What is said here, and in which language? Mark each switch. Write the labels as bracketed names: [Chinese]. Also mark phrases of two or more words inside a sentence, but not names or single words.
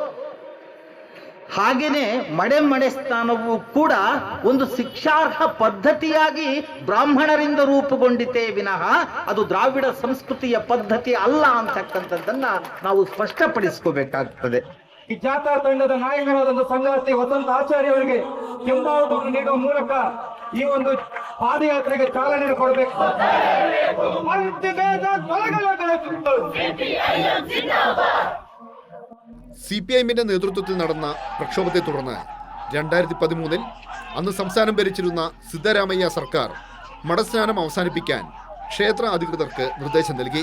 [Kannada] ಹಾಗೇನೆ ಮಡೆ ಸ್ನಾನವು ಕೂಡ ಒಂದು ಶಿಕ್ಷಾರ್ಹ ಪದ್ಧತಿಯಾಗಿ ಬ್ರಾಹ್ಮಣರಿಂದ ರೂಪುಗೊಂಡಿತೇ ವಿನಃ ಅದು ದ್ರಾವಿಡ ಸಂಸ್ಕೃತಿಯ ಪದ್ಧತಿ ಅಲ್ಲ ಅಂತಕ್ಕಂಥದ್ದನ್ನ ನಾವು ಸ್ಪಷ್ಟಪಡಿಸ್ಕೋಬೇಕಾಗ್ತದೆ. ಈ ಜಾಥಾ ತಂಡದ ನಾಯಕರಾದ ಸಂಗಾತಿ ವಸಂತ ಆಚಾರ್ಯ ಅವರಿಗೆ ಕೆಂಬಾವುಟವನ್ನು ನೀಡುವ ಮೂಲಕ ಈ ಒಂದು ಪಾದಯಾತ್ರೆಗೆ ಚಾಲನೆ ಕೊಡಬೇಕು. [Malayalam] CPIMന്റെ നേതൃത്വത്തിൽ നടന്ന പ്രക്ഷോഭത്തെ തുടർന്ന് 2013 അന്ന് സംസ്ഥാനം ഭരിച്ചിരുന്ന സിദ്ധരാമയ്യ സർക്കാർ മടസ്നാനം അവസാനിപ്പിക്കാൻ ക്ഷേത്ര അധികൃതർക്ക് നിർദ്ദേശം നൽകി.